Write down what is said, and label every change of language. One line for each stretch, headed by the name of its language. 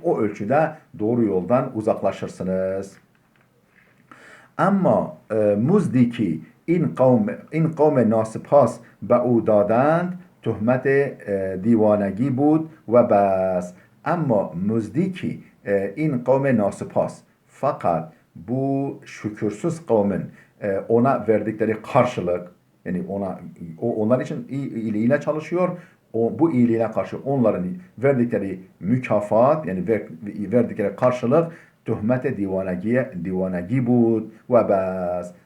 Turkish: O ölçüde doğru yoldan uzaklaşırsınız.
Persian: Ama muzdi ki این قوم ناسپاس به او دادند تهمت دیوانگی بود و بس.
Turkish: Ama muzdi ki
Persian: این قوم ناسپاس,
Turkish: fakat bu şükürsüz kavmin ona verdikleri karşılık, yani onlar için iyiliğine çalışıyor. Bu iyiliğine karşı onların verdikleri mükafat, yani verdikleri karşılık
Persian: tuhmete divanagi bud ve bas.